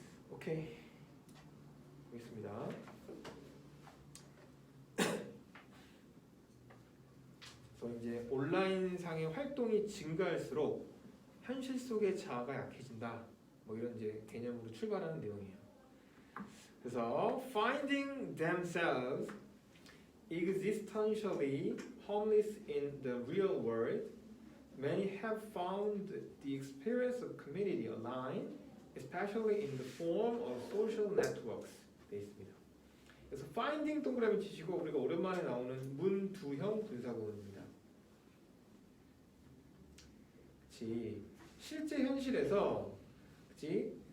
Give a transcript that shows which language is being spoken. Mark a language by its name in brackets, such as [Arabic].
[Korean] 오케이, 보겠습니다. 그래서 이제 온라인상의 활동이 증가할수록 현실 속의 자아가 약해진다. 뭐 이런 이제 개념으로 출발하는 내용이에요. [English] 그래서 finding themselves existentially homeless in the real world, many have found the experience of community online, especially in the form of social networks. [Korean] 돼 있습니다. 그래서 finding 동그라미 치시고 우리가 오랜만에 나오는 문두형 분사구문입니다. 그렇지. 실제 현실에서 그치?